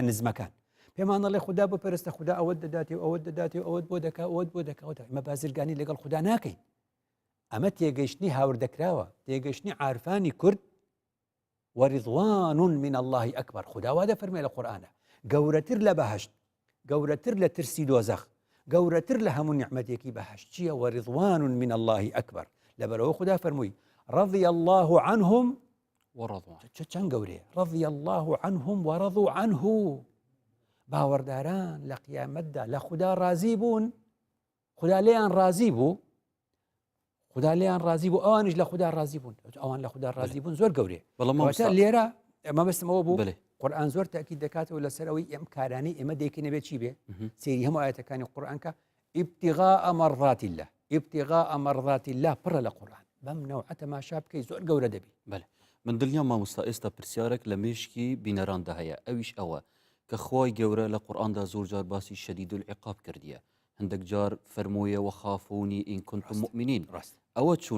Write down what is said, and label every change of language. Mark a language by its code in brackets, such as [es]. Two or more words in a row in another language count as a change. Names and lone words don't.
[ckb] نزمەکان پێمان دەڵێ خوددا بپەرستە خوددا ئەوەت دەداتێ و ئەوەت دەداتێ و ئەوەت بۆ دەکا ئەوەت بۆ دەکەوتە ئەمە بازرگانی لەگەڵ خوددا ناکەین ئەمە تێگەشتنی هاوردەکراوە تێگەشتنی عارفانی کورد [ar] وەڕیضوان من الله ئەکبەر [ckb] خوددا وا دەفەرمێ لە قورئانە گەورەتر لە بەهەشت گەورەتر لە ترسی دۆزەخ گەورەتر لە هەموو نیعمەتێکی بەهەشت چییە [ar] وەڕیضوان من الله ئەکبەر [ckb] لەبەرەوە خوددا فەرمووی [ar] رضي الله عنهم [ckb] ورضوا چەند گەورەیە [ar] رضي الله عنهم ورضوا عنه [ckb] باوەڕداران لە قیامەتدا لە خوددا ڕازی بوون خوددا لێیان ڕازی بوو ئەوانیش لە خوددا ڕازی بوون ئەوان لە خوددا ڕازی بوون زۆر گەورەیە لێرە ئەمە بەستمەوە بوو قورئان زۆر تاکید دەکاتەوە لەسەرەوەی ئەم کارانەی ئێمە دەیکەینە بێ چی بێ سەیری هەموو ئاەتەکانی قورئانکە [ar] ابتغاء مرضات الله [ckb] پڕە لە قورئان بەم نەوعە تەماشا بکەی زۆر گەورە دەبی بله من دڵنیام مامۆستا ئێستا پرسیارێک لە مێشکی بینەراندا هەیە ئەویش ئەوە کە خۆی گەورە لە قورئاندا زۆر جار باسی [ar] شەدید العقاب [ckb] کردیە هەندێک جار فەرموویە [ar] وەخافونی ئین كنتم مؤمنین [ckb] ئەوە چون